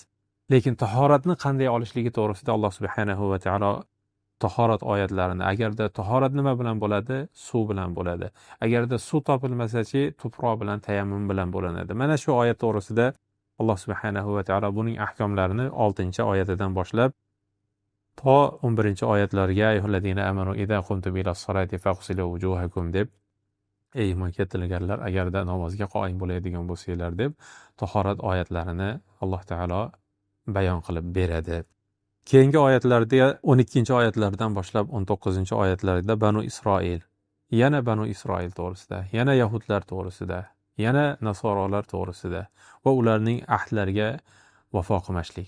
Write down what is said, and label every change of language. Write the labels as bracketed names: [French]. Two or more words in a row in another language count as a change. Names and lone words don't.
[Uzbek] Lekin tahoratni qanday olishligi to'g'risida Alloh [Arabic] سبحانه وتعالى [Uzbek] tahorat oyatlarini, agarda tahorat nima bilan bo'ladi? Suv bilan bo'ladi. Agarda suv topilmasa-chi, tuproq bilan, tayammum bilan bo'linadi. Mana shu oyat to'g'risida Alloh [Arabic] سبحانه وتعالى [Uzbek] buning ahkomlarini 6-oyatidan boshlab to 11-oyatlarga [Arabic] أيها الذين آمنوا إذا قمتم إلى الصلاة فاغسلوا وجوهكم [Uzbek] deb, ey iymon keltirganlar, agarda namozga qoyim bo'ladigan bo'lsanglar deb tahorat oyatlarini Alloh taolo bayon qilib beradi. Keyingi oyatlarda 12-oyatlardan boshlab 19-oyatlarda Banu Isroil, yana Banu Isroil to'g'risida, yana yahudlar to'g'risida, yana nasorolar to'g'risida va ularning ahdlariga vafo qilmaslik.